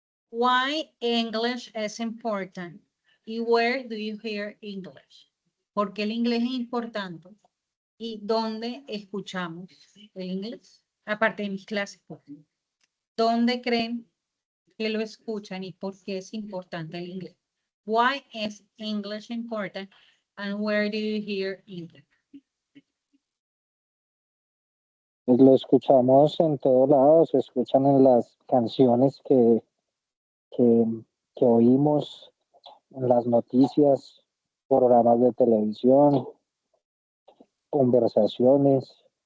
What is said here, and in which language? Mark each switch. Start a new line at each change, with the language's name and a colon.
English: Why English is important? Y where do you hear English?
Spanish: ¿Por qué el inglés es importante? ¿Y dónde escuchamos el inglés? Aparte de mis clases, pues. ¿Dónde creen que lo escuchan y por qué es importante el inglés?
English: Why is English important and where do you hear English?
Spanish: Pues lo escuchamos en todos lados, se escuchan en las canciones que oímos, en las noticias, programas de televisión, conversaciones.